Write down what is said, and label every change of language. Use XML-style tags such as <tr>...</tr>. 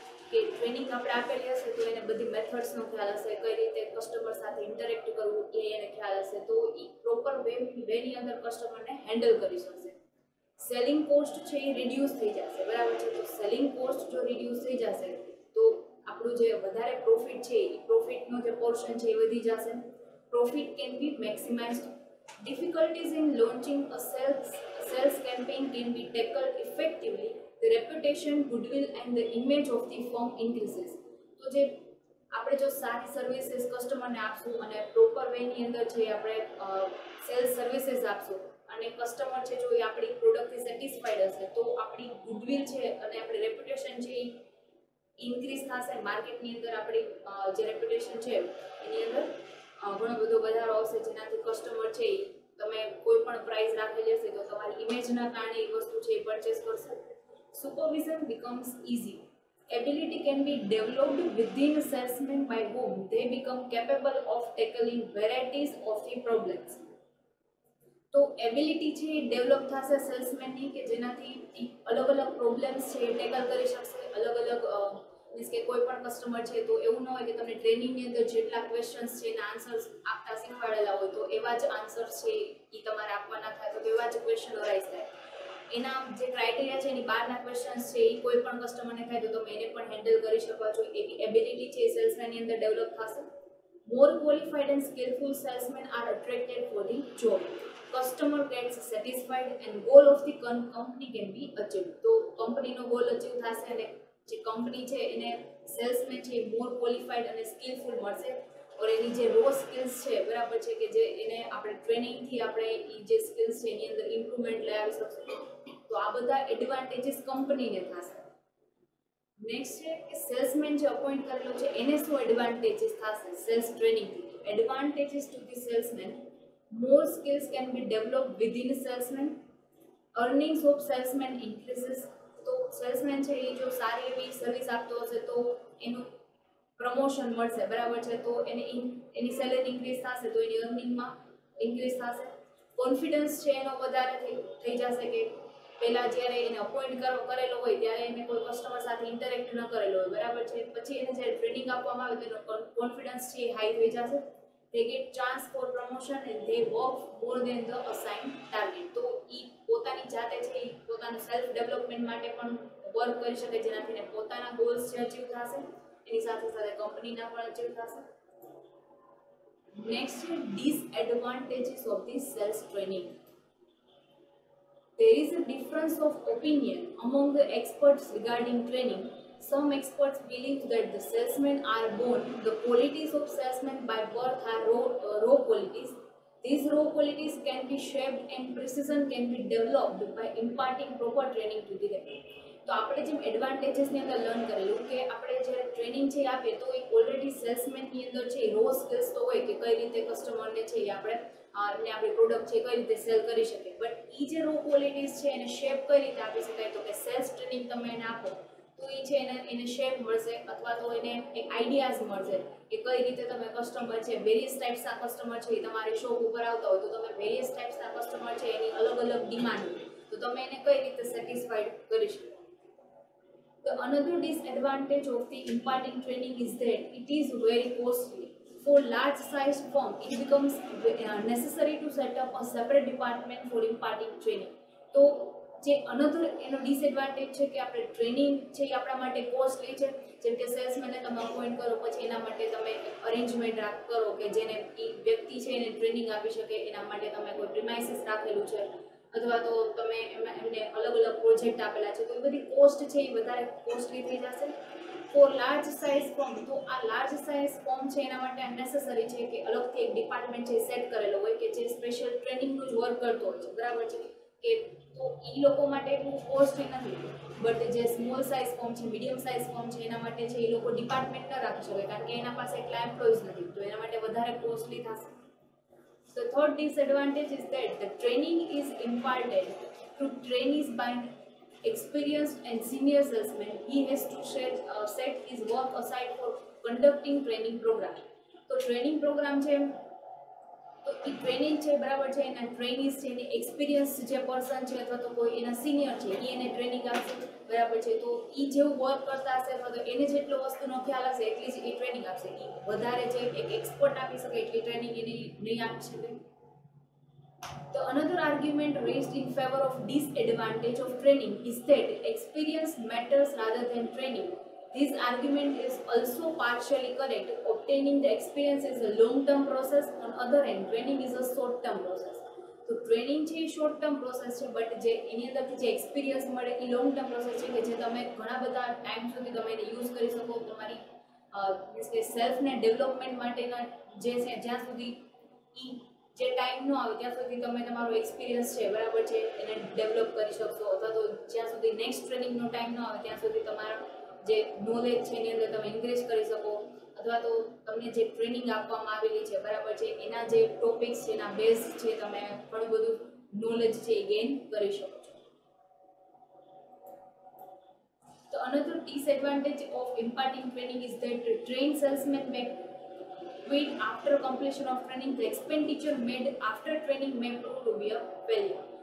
<gu>કે ટ્રેનિંગ આપણે આપેલી હશે તો એને બધી મેથડ્સનો ખ્યાલ હશે, કઈ રીતે કસ્ટમર સાથે ઇન્ટરેક્ટ કરવું એ એને ખ્યાલ હશે, તો એ પ્રોપર વેની અંદર કસ્ટમરને હેન્ડલ કરી શકશે. સેલિંગ કોસ્ટ છે એ રિડ્યુસ થઈ જશે, બરાબર છે. તો સેલિંગ કોસ્ટ જો રિડ્યુસ થઈ જશે તો આપણું જે વધારે પ્રોફિટ છે એ પ્રોફિટનો જે પોર્શન છે એ વધી જશે.</gu> <en>Profit can be maximised. Difficulties in launching a sales campaign can be tackled effectively. The reputation, goodwill and the image of the firm increases.</en> <gu>તો જે આપણે જો સારી સર્વિસીસ કસ્ટમરને આપશું અને પ્રોપર વેની અંદર જે આપણે સેલ્સ સર્વિસીસ આપશું અને કસ્ટમર છે જો એ આપણી પ્રોડક્ટથી સેટિસ્ફાઈડ હશે તો આપણી ગુડવિલ છે અને આપણી રેપ્યુટેશન છે એ ઇન્ક્રીઝ થશે. માર્કેટની અંદર આપણી જે રેપ્યુટેશન છે એની અંદર ઘણો બધો વધારો આવશે, જેનાથી કસ્ટમર છે તમે કોઈ પણ પ્રાઇસ રાખેલી હશે તો તમારી ઇમેજના કારણે એ વસ્તુ છે એ પરચેસ કરશે.</gu> <en>Supervision becomes easy. Ability can be developed within salesman by whom they become capable of tackling varieties of the problems.</en> <gu>તો એબિલિટી છે એ ડેવલપ થશે સેલ્સમેનની, કે જેનાથી અલગ અલગ પ્રોબ્લેમ્સ છે એ ટેકલ કરી શકશે. અલગ અલગ મીન્સ કે કોઈ પણ કસ્ટમર છે તો એવું ન હોય કે તમને ટ્રેનિંગની અંદર જેટલા ક્વેશ્ચન્સ છે એના આન્સર્સ આપતા શીખવાડેલા હોય તો એવા જ આન્સર્સ છે એ તમારે આપવાના થાય, તો એવા જ ક્વેશ્ચન અરાઇઝ થાય. એના જે ક્રાઇટેરિયા છે એની બહારના ક્વેશ્ચન્સ છે એ કોઈ પણ કસ્ટમરને થાય તો તમે એને પણ હેન્ડલ કરી શકો છો. એવી એબિલિટી છે એ સેલ્સમેનની અંદર ડેવલપ થશે.</gu> <en>More qualified and skillful salesmen are attracted for the job. Customer gets satisfied and goal of the company can be achieved.</en> <gu>તો કંપનીનો ગોલ અચીવ થશે અને જે કંપની છે એને સેલ્સમેન છે મોર ક્વોલિફાઈડ અને સ્કિલફુલ મળશે. ઓર એની જે રો સ્કિલ્સ છે બરાબર છે કે જે એને આપણે ટ્રેનિંગથી આપણે એ જે સ્કિલ્સ છે એની અંદર ઇમ્પ્રુવમેન્ટ લઈ આવી શકશે. તો આ બધા એડવાન્ટેજીસ કંપનીને થશે. નેક્સ્ટ છે કે સેલ્સમેન જે અપોઇન્ટ કરેલો છે એને શું એડવાન્ટેજીસ થશે cells ટ્રેનિંગથી.</gu> <en>Advantages to the salesman. More skills can be develop within salesman. Earnings of salesman increases.</en> <gu>તો સેલ્સમેન છે એ જો સારી એવી સર્વિસ આપતો હશે તો એનું પ્રમોશન મળશે, બરાબર છે. તો એની સેલેરી ઇન્ક્રીઝ થશે તો એની અર્નિંગમાં ઇન્ક્રીઝ થશે. કોન્ફિડન્સ છે એનો વધારે થઈ જશે, કે પહેલાં જ્યારે એને અપોઇન્ટ કરેલો હોય ત્યારે એને કોઈ કસ્ટમર સાથે ઇન્ટરેક્ટ ન કરેલો હોય, બરાબર છે. પછી એને જ્યારે ટ્રેનિંગ આપવામાં આવે તો એનો કોન્ફિડન્સ છે એ હાઈ થઈ જશે.</gu> <en>They get chance for promotion and they work more than the assigned target.</en> <gu>તો એ પોતાની જાતે છે એ પોતાનું સેલ્ફ ડેવલપમેન્ટ માટે પણ વર્ક કરી શકે, જેનાથી એને પોતાના ગોલ્સ છે અચીવ થશે, એની સાથે સાથે કંપનીના પણ અચીવ થશે. નેક્સ્ટ છે</gu> <en>Disadvantages of the sales training. There is a difference of opinion among the experts regarding training. Some experts believe that the salesmen are born. The qualities of salesmen by birth are raw qualities. These raw qualities can be shaped and precision can be developed by imparting proper training to them.</en> <gu>તો આપણે જેમ એડવાન્ટેજીસની અંદર learn કરેલું કે આપણે જ્યારે training છે આપીએ તો એ ઓલરેડી સેલ્સમેનની અંદર છે રો સ્કિલ્સ તો હોય કે કઈ રીતે કસ્ટમરને છે એ આપણે એમને આપણી પ્રોડક્ટ છે કઈ રીતે સેલ કરી શકીએ. બટ એ જે રો ક્વોલિટીઝ છે એને શેપ કઈ રીતે આપી શકાય, તો કે સેલ્સ ટ્રેનિંગ તમે એને આપો તો એ છે એને શેપ મળશે અથવા તો એને એક આઈડિયાઝ મળશે કે કઈ રીતે તમે કસ્ટમર છે વેરિયસ ટાઈપ્સના કસ્ટમર છે એ તમારી શોપ ઉપર આવતા હોય તો તમે વેરિયસ ટાઈપ્સના કસ્ટમર છે એની અલગ અલગ ડિમાન્ડ તો તમે એને કઈ રીતે સેટિસ્ફાઈડ કરી શકો.</gu> <en>The another disadvantage of the imparting training is that it is very costly. For large sized firm, it becomes necessary to set up a separate department for imparting training.</en> <gu>તો જે another એનો disadvantage છે કે આપણે training છે એ આપણા માટે costly છે. જેમ કે સેલ્સમેનને તમે અપોઇન્ટ કરો પછી એના માટે તમે અરેન્જમેન્ટ કરો કે જેને એ વ્યક્તિ છે એને ટ્રેનિંગ આપી શકે, એના માટે તમે કોઈ પ્રિમાઇસીસ રાખેલું છે અથવા તો તમે એમને અલગ અલગ પ્રોજેક્ટ આપેલા છે તો એ બધી કોસ્ટ છે એ વધારે કોસ્ટલી થઈ જશે.</gu> <en>for large size form,</en> <gu>તો આ લાર્જ સાઇઝ ફોર્મ છે એના માટે નેસેસરી છે કે અલગથી એક ડિપાર્ટમેન્ટ છે સેટ કરેલો હોય કે જે સ્પેશિયલ ટ્રેનિંગનું જ વર્ક કરતો હોય છે, બરાબર છે કે તો એ લોકો માટે એટલું કોસ્ટલી નથી. બટ જે સ્મોલ સાઇઝ ફોર્મ છે, મીડિયમ સાઇઝ ફોર્મ છે એના માટે છે એ લોકો ડિપાર્ટમેન્ટ ન રાખી શકે કારણ કે એના પાસે એટલા એમ્પ્લોઈઝ નથી, તો એના માટે વધારે કોસ્ટલી થશે.</gu> <en>The third disadvantage is that the training is imparted to trainees by an experienced and senior salesman. He has to set his work aside for conducting training program.</en> <gu>તો ટ્રેનિંગ પ્રોગ્રામ છે તો એ training છે, બરાબર છે, એના ટ્રેનીઝ છે એની experience જે person છે અથવા તો કોઈ એના સિનિયર છે એ એને ટ્રેનિંગ આપશે, બરાબર છે. તો એ જેવું વર્ક કરતા હશે અથવા તો એને જેટલો વસ્તુનો ખ્યાલ હશે એટલી જ એ ટ્રેનિંગ આપશે. એ વધારે જે એક એક્સપર્ટ આપી શકે એટલી ટ્રેનિંગ એને નહીં આપી શકે.</gu> <en>The another argument raised in favor of disadvantage of training is that experience matters rather than training. This argument is also partially correct. Obtaining the experience is a long-term process. On other hand, training is a short-term process.</en> <gu>તો training છે એ short term process છે, but જે એની અંદરથી જે experience મળે એ long term process છે કે જે તમે ઘણા બધા ટાઈમ સુધી તમે એને યુઝ કરી શકો. તમારી મીન્સ કે સેલ્ફને ડેવલપમેન્ટ માટેના જે છે જ્યાં સુધી એ જે ટાઈમ ન આવે ત્યાં સુધી તમે તમારો એક્સપિરિયન્સ છે, બરાબર છે, એને ડેવલપ કરી શકશો અથવા તો જ્યાં સુધી નેક્સ્ટ ટ્રેનિંગનો ટાઈમ ન આવે ત્યાં સુધી તમારા જે નોલેજ છે એની અંદર તમે ઇન્ક્રીઝ કરી શકો અથવા તો તમને જે ટ્રેનિંગ આપવામાં આવેલી છે, બરાબર છે, એના જે ટોપિક્સ છે એના બેઝ છે તમે ઘણું બધું નોલેજ છે એ ગેઇન કરી શકો છો.</gu> <en>The another disadvantage of imparting training is that trained salesmen may quit after completion of training. The expenditure made after training may prove to be a failure.</en>